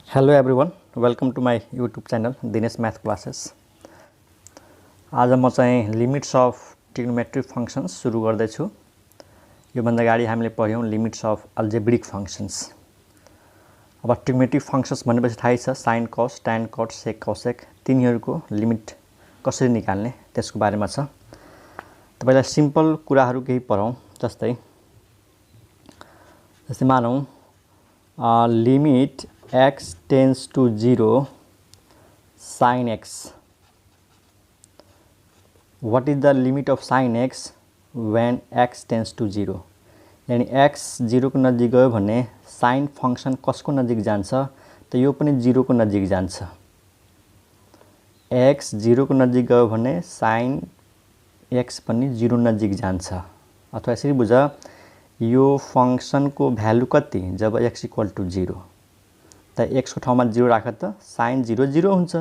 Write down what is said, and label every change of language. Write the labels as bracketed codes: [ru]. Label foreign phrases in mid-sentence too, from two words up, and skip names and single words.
[en] hello everyone, welcome to my YouTube channel Dinesh Math Classes. [ne] आज म चाहिँ [en] limits of trigonometric functions [ne] सुरु गर्दैछु। यो भन्दा अगाडि हामीले पढ्यौं [en] limits of algebraic functions. [ne] अब [en] trigonometric functions [ne] भनेपछि थाहै छ, [en] sine cos, tan cot, sec cosec [ne] तिनीहरूको लिमिट कसरी निकाल्ने त्यसको बारेमा छ। तपाईलाई सिम्पल कुराहरू केही पढौं, जस्तै मानौं [en] limit x tends to 0 sin x. What is the limit of sin x when x tends to 0? [ne] यानी x 0 को नजिक गयो भने [en] sin function [ne] कसको नजिक जान्छ त यो पनि 0 को नजिक जान्छ। x 0 को नजिक गयो भने sin x पनि 0 नजिक जान्छ। अथवा यसरी बुझ, यो फंक्शन को भ्यालु कति जब x = 0 त x को ठाउँमा 0 राख त sin 0 0 हुन्छ।